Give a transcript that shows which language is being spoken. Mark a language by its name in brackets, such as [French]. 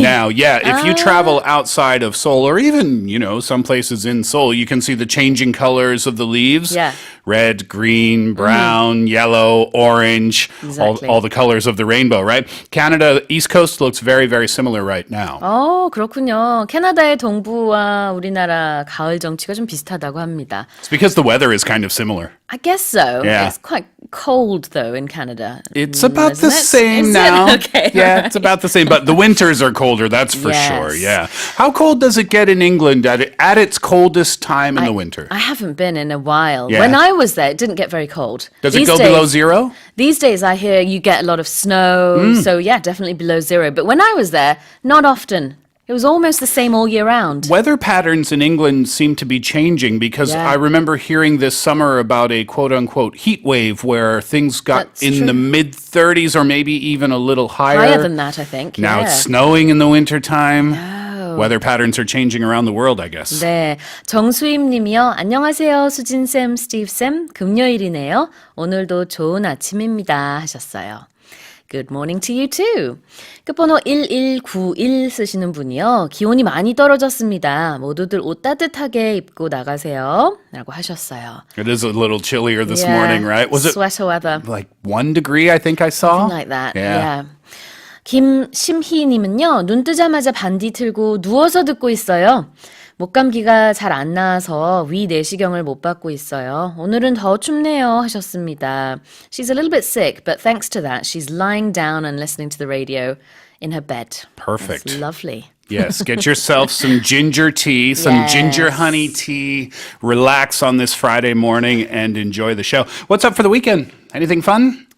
[English] Now, yeah, if you travel outside of Seoul or even, some places in Seoul, you can see the changing colors of the leaves. Yeah. red, green, brown, yellow, orange, Exactly. all the colors of the rainbow, right? Canada, East Coast looks very, very similar right now. [Korean] 그렇군요. 캐나다의 동부와 우리나라 가을 정치가 좀 비슷하다고 합니다. [English] It's because the weather is kind of similar. I guess so. Yeah. It's quite cold though in Canada. It's about isn't the it? same Is it? now. Okay. Yeah, it's about the same. But the winters are colder, that's for Yes. sure. Yeah. How cold does it get in England at its coldest time in the winter? I haven't been in a while. Yeah. When I was there, it didn't get very cold. Does it These go days- below zero? These days, I hear you get a lot of snow. So yeah, definitely below zero. But when I was there, not often. It was almost the same all year round. Weather patterns in England seem to be changing because Yeah. I remember hearing this summer about a quote unquote heat wave where things got That's in true. the mid 30s or maybe even a little higher. Higher than that, I think. Now yeah. it's snowing in the wintertime. Weather patterns are changing around the world, I guess. [Korean] 네, 정수임 님이요. 안녕하세요, 수진쌤, 스티브쌤. 금요일이네요. 오늘도 좋은 아침입니다. 하셨어요. [English] Good morning to you too. [Korean] 끝번호 1191 쓰시는 분이요. 기온이 많이 떨어졌습니다. 모두들 옷 따뜻하게 입고 나가세요. 라고 하셨어요. [English] It is a little chillier this Yeah, morning, right? Was it sweater weather. like 1 degree, I think I saw? Something like that. Yeah. Yeah. [Korean] 김심희님은요. 눈 뜨자마자 반디 틀고 누워서 듣고 있어요. 목감기가 잘 안 나아서 위 내시경을 못 받고 있어요. 오늘은 더 춥네요 하셨습니다. [English] She's a little bit sick, but thanks to that, she's lying down and listening to the radio in her bed. Perfect. That's lovely. Yes, get yourself some ginger tea, some ginger Yes. honey tea. Relax on this Friday morning and enjoy the show. What's up for the weekend? Anything fun?